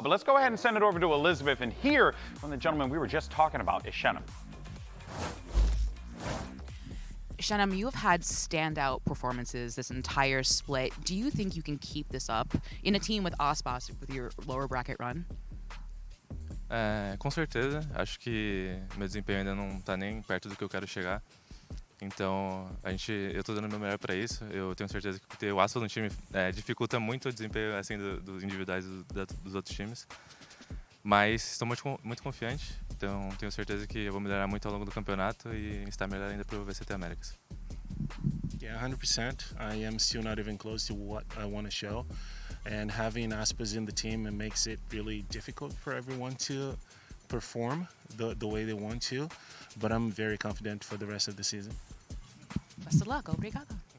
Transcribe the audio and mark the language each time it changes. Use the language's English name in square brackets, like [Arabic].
[English] But let's go ahead and send it over to Elizabeth and hear from the gentleman we were just talking about, is Shanam. Shanam, you have had standout performances this entire split. Do you think you can keep this up in a team with Aspas with your lower bracket run? [Portuguese] Com certeza. Acho que meu desempenho ainda não está nem perto do que eu quero chegar. Então, eu estou dando o meu melhor para isso. Eu tenho certeza que ter o Aspas no time dificulta muito o desempenho assim dos individuais dos outros times. Mas estou muito confiante. Então, tenho certeza que eu vou melhorar muito ao longo do campeonato e estar melhor ainda para o VCT Americas. [English] Yeah, 100%. I am still not even close to what I want to show. And having Aspas in the team, it makes it really difficult for everyone to perform the way they want to. But I'm very confident for the rest of the season. Best of luck. [Portuguese] Obrigado.